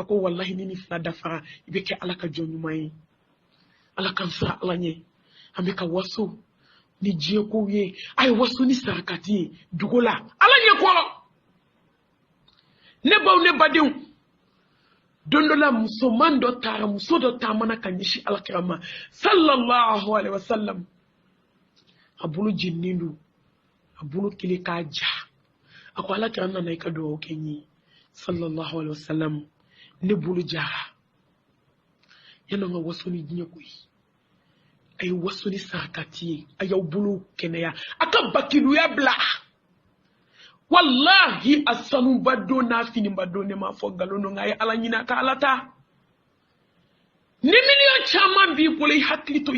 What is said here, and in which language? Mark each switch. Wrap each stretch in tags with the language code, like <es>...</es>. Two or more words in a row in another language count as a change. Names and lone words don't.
<bm>ko wallahi ni fila dafara i bɛ kɛ ala ka jɔn ɲuman ye ala kan siran ala ɲɛ an bɛ ka waso ni diɲɛ kow ye a ye waso ni sarakati ye dugu la ala ɲɛ kɔrɔ ne baw ne badenw don dɔ la musoman dɔ taara muso dɔ taamana ka ɲɛsi alakira ma</bm> <ar>صلى الله عليه وسلم</ar> <bm>a bolo jeninen don a bolo kelen k'a ja a ko alakira nana i ka dugawu kɛ n ye</bm> <ar>صلى الله عليه وسلم</ar> <bm>ne bolo jara yana n ka waso ni diɲɛ koyi a ye waso ni sarakati ye a y'aw bolo kɛnɛya a ka bakiluya bila wallahi a sanuba don n'a finiba don ne m'a fɔ nkalon don nka a ye ala ɲini a ka ala ta ni miliyɔn caman b'i bolo i hakili to</bm>